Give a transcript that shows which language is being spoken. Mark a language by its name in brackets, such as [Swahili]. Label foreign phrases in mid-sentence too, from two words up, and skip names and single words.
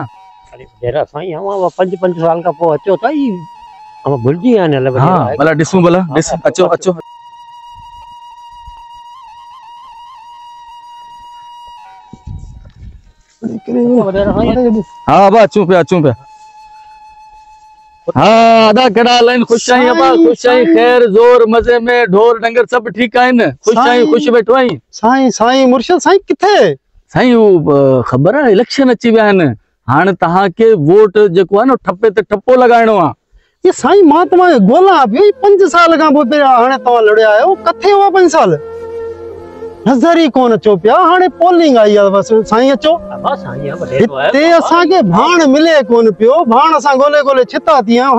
[Sindhi] अरे वॾेरा साईं हवा 5 साल खां पोइ अचो था, ई हम भुलिजी विया आहिनि। हाँ भला ॾिसूं, भला ॾिस, अचो अचो। हाँ अबा अचूं पिया। हाँ अदा कड़ा लाइन खुश आई अबा, खुश आई, खैर जोर मजे में, ढोर डंगर सब ठीक आहिनि, खुश आई, खुश वेठो आई। साईं मुर्शिद साईं किथे? साईं वो खबर है इलेक्शन अची विया आहिनि। हाणे तव्हांखे वोट जेको आहे न ठप्पे ते ठप्पो लॻाइणो आहे। ये साईं मां तव्हांखे ॻोल्हां पियो 5 साल खां पोइ पहिरियां हाणे तव्हां लड़िया आहियो, किथे हुआ 5 साल? नज़र ही कोन अचो पिया। हाणे पोलिंग आई आहे बस साईं अचो। हिते असांखे भाण मिले कोन पियो, भाण असां ॻोल्हे छिता थी आहियूं।